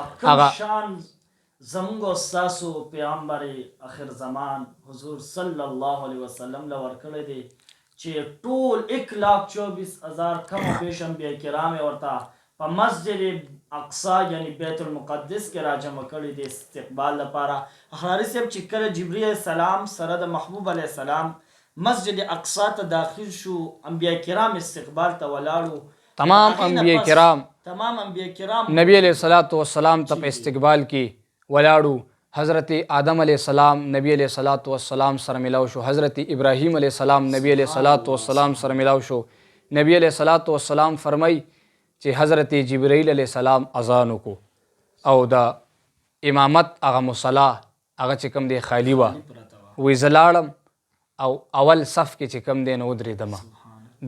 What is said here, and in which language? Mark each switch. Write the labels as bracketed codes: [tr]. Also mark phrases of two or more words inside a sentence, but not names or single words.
[ps] کوم شان زموږ او ستاسو پیغمبر اخر زمان حضور [ar] صلی الله علیه وسلم [ps] له ورکړی دی چې ټول 1,24,000 کم و بیش انبیاء کرام ورته په مسجد اقصی یعنی بیت المقدس کې راجمع کړي دي استقبال لپاره. حراري صاحب چې کله جبرئیل [ar] علیه السلام [ps] سره د محبوب [ar] علیه السلام [ps] مسجد اقصی ته داخل شو انبیاء کرام استقبال ته ولاړو. تمام انبیاء کرام نبی [ar] علیہ الصلوۃ والسلام [ps] ته په استقبال کې ولاړو. حضرت آدم [ar] علیہ السلام [ps] نبی [ar] علیہ الصلوۃ والسلام [ps] سره ملاو شو. حضرت ابراهیم [ar] علیہ السلام [ps] نبی [ar] علیہ الصلوۃ والسلام [ps] سره ملاو شو. نبی [ar] علیہ الصلوۃ والسلام [ps] فرمای چې حضرت جبرئیل [ar] علیہ السلام [ps] اذان وکړو او د امامت هغه مصلا هغه چې کوم دی خالی وه. وی زه لاړم او اول صف کې چې کوم دی نو ودرېدم.